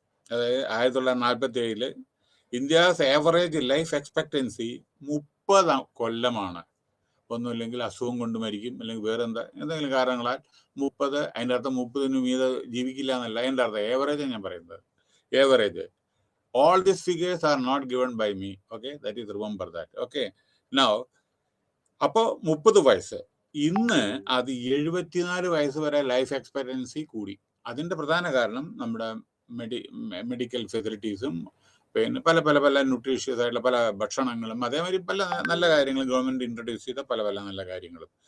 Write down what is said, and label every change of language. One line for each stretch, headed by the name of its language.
Malayalam: അതായത്
English: 1947 India's average life expectancy 30
Malayalam: കൊല്ലമാണ്. ഒന്നുമില്ലെങ്കിൽ അസുഖം കൊണ്ട് മരിക്കും, അല്ലെങ്കിൽ വേറെ എന്തെങ്കിലും കാരണങ്ങളാൽ 30. അതിൻ്റെ അർത്ഥം 30 മീതെ ജീവിക്കില്ല എന്നല്ല എൻ്റെ അർത്ഥം. ഏവറേജ് ഞാൻ പറയുന്നത്, average.
English: All these figures are not given by me. Okay, that is, remember that. Okay, now
Malayalam: അപ്പോൾ 30 വയസ്സ്. ഇന്ന് അത് 74 വയസ്സ് വരെ ലൈഫ് എക്സ്പെക്ടൻസി കൂടി. അതിൻ്റെ പ്രധാന കാരണം നമ്മുടെ മെഡിക്കൽ ഫെസിലിറ്റീസും, പിന്നെ പല പല പല ന്യൂട്രീഷ്യസ് ആയിട്ടുള്ള പല ഭക്ഷണങ്ങളും, അതേമാതിരി പല നല്ല കാര്യങ്ങളും ഗവൺമെന്റ് ഇൻട്രൊഡ്യൂസ് ചെയ്ത പല പല നല്ല കാര്യങ്ങളും.